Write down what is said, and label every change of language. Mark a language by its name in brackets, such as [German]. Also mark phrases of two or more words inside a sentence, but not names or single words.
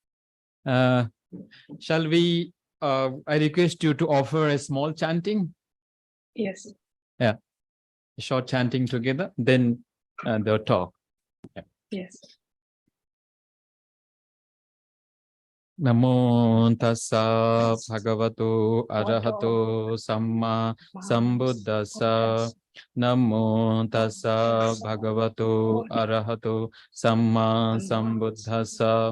[English] Shall we, I request you to offer a small chanting? Yes. Yeah, a short chanting together, then the talk. Yeah. Yes. [Pali] Namo tassa bhagavato arahato samma sambuddhassa. Namo tassa bhagavato arahato samma sambuddhassa.